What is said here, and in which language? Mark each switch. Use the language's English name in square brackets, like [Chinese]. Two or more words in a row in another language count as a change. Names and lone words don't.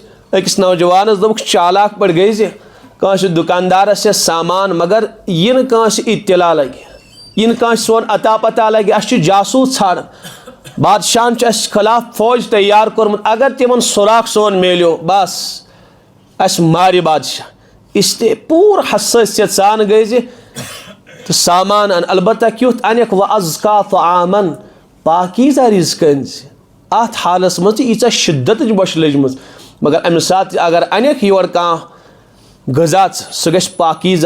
[Kashmiri] أکس نوجوانس دوٚپُکھ چالاک پٲٹھۍ گٔے زِ کٲنٛسہِ دُکاندارس چھِ سامان مگر یہِ نہٕ کٲنٛسہِ اطلاع لگہِ یہِ نہٕ کٲنٛسہِ سون عطا پتہ لگہِ اَسہِ چھُ جاسوٗس ژھانڈان بادشاہن چھُ اَسہِ خلاف فوج تیار کوٚرمُت اگر تِمن سُراخ سون میلیو بس اَسہِ مارِ بادشاہ [Urdu] اس لیے [Kashmiri] پوٗرٕ حسٲسیت سان گٔے زِ تہٕ سامان ان البتہ کیُتھ انیکھ [Arabic] وَأَزْكَى طَعَامًا [Kashmiri] پاکیٖزہ رِزق أنۍ زِ اتھ حالس منٛز تہِ ییٖژاہ شِدتٕچ بۄچھِ لٔجمٕژ مگر امہِ ساتہٕ تہِ اگر انیکھ یورٕ کانٛہہ غذا سُہ گژھِ پاکیٖزہ